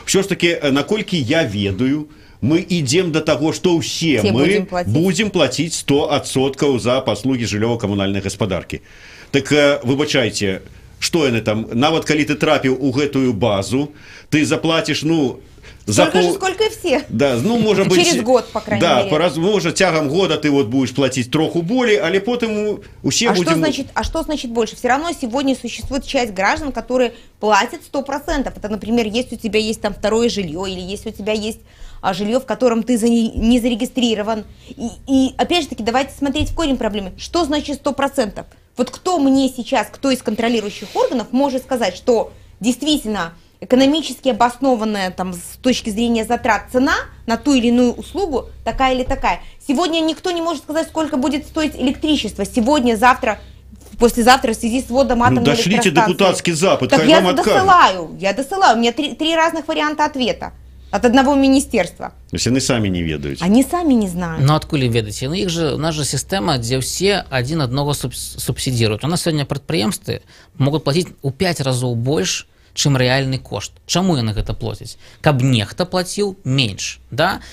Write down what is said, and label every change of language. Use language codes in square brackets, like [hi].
[be] Ўсё ж таки, наколькі я ведаю, мы ідзем до таго, што ўсе мы будзем плаціць 100% за паслугі жыллёва-камунальнай гаспадаркі. Так, выбачайце, што яны там, нават калі ты трапіў у гэтую базу, [ru] ты заплатишь, столько же, сколько и все. Да, может быть, через год, по крайней мере. Да, может, тягом года ты вот будешь платить троху более, але потом все будем... Что значит больше? Все равно сегодня существует часть граждан, которые платят 100%. Это, например, если у тебя есть там второе жилье, или если у тебя есть жилье, в котором ты не зарегистрирован. И опять же таки, давайте смотреть в корень проблемы. Что значит 100%? Вот кто мне сейчас, кто из контролирующих органов может сказать, что действительно экономически обоснованная там, с точки зрения затрат цена на ту или иную услугу такая или такая. Сегодня никто не может сказать, сколько будет стоить электричество. Сегодня, завтра, послезавтра в связи с вводом атомной электростанции. Дошлите депутатский запад. Так я досылаю. У меня три разных варианта ответа. от одного министерства. [be] То есть яны самі не ведаюць. [ru] Они сами не знают. [be] Ну адкуль ведаеце, ну іх же у нас же сістэма, дзе ўсе адзін аднаго субсідіруюць. У нас сёння прадпрыемствы могуць плаціць у 5 разоў больш, чым рэальны кошт. Чаму яны гэта плоцяць? Каб нехта плаціў менш, да?